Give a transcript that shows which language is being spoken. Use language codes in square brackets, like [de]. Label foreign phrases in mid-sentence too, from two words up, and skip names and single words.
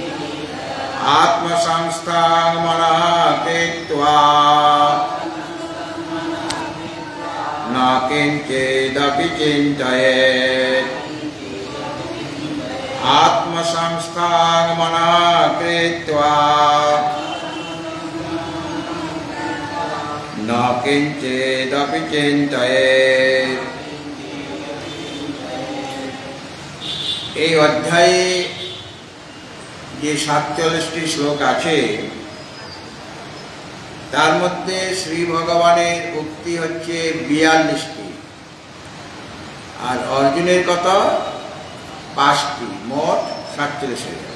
[sa] आत्मसंस्थां मनः कृत्वा किञ्चिदपि चिन्तयेत् आत्मसंस्थां मनः कृत्वा न किञ्चिदपि चिन्तयेत्। [bn] এই অধ্যায়ে যে 47টি শ্লোক আছে তার মধ্যে শ্রী ভগবানের উক্তি হচ্ছে 42টি, আর অর্জুনের কত 5টি, মোট 47।